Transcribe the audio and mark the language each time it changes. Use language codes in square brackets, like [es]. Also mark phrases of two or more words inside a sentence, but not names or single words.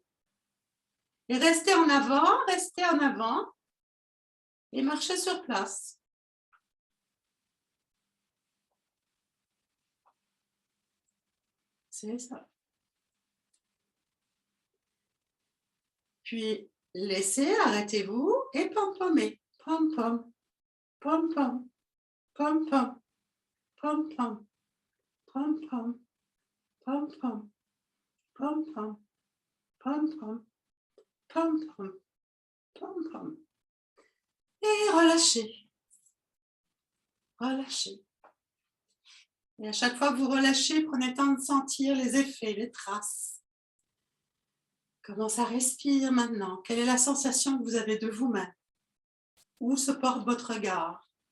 [fr] Et restez en avant et marchez sur place. C'est ça. Puis, laissez, arrêtez-vous et pom-pommez. Pom-pom, pom-pom, pom-pom, pom-pom, pom-pom, pom-pom, pom-pom, pom-pom, pom-pom, pom-pom. Et relâchez. Relâchez. Et à chaque fois que vous relâchez, prenez le temps de sentir les effets, les traces. Comment ça respire maintenant? Quelle est la sensation que vous avez de vous-même? Où se porte votre regard?